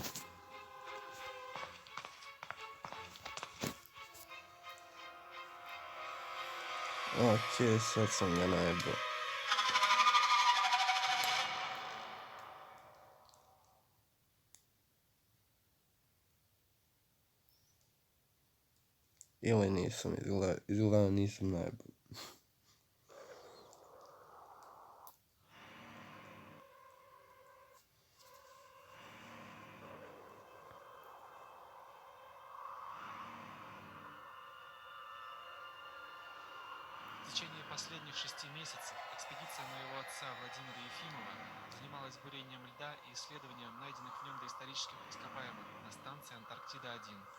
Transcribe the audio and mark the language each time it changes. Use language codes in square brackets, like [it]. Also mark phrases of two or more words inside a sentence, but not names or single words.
[sr] Okej, sad sam ga najebao. Ili nisam, izgleda nisam najebao. [ru] В течение последних 6 месяцев экспедиция моего отца Владимира Ефимова занималась бурением льда и исследованием найденных в нем доисторических ископаемых на станции Антарктида-1.